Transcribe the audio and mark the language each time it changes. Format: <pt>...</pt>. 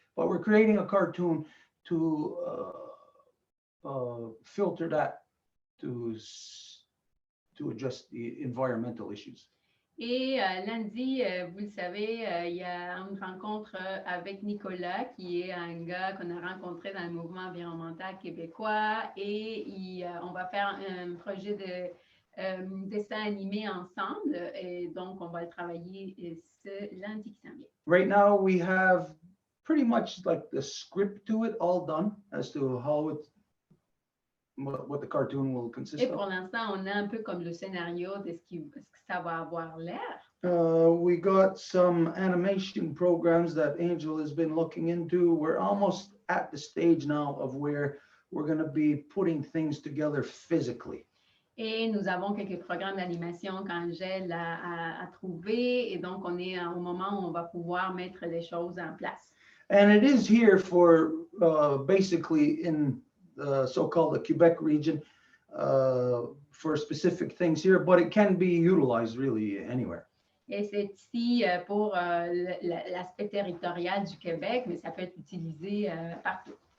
<en>But we're creating a cartoon to filter that to address the environmental issues.</en> <fr>Et lundi, vous le savez, il y a une rencontre avec Nicolas, qui est un gars qu'on a rencontré dans le mouvement environnemental québécois, et on va faire un projet de dessin animé ensemble, et donc on va le travailler ce lundi qui s'en vient.</fr> <en>Right now, we have pretty much like the script to it all done as to how what the cartoon will consist</en> <fr>Et pour</fr> <en>of.</en> <fr>l'instant, on a un peu comme le scénario de ce que ça va avoir l'air.</fr> <en>We got some animation programs that Angel has been looking into. We're almost at the stage now of where we're going to be putting things together physically.</en> <fr>Et nous avons quelques programmes d'animation qu'Angèle a trouvé, et donc on est au moment où on va pouvoir mettre les choses en place.</fr> <en>And it is here for basically in the so-called the Quebec region for specific things here, but it can be utilized really anywhere.</en> <fr>Et c'est ici pour l'aspect territorial du Québec, mais ça peut être utilisé partout.</fr>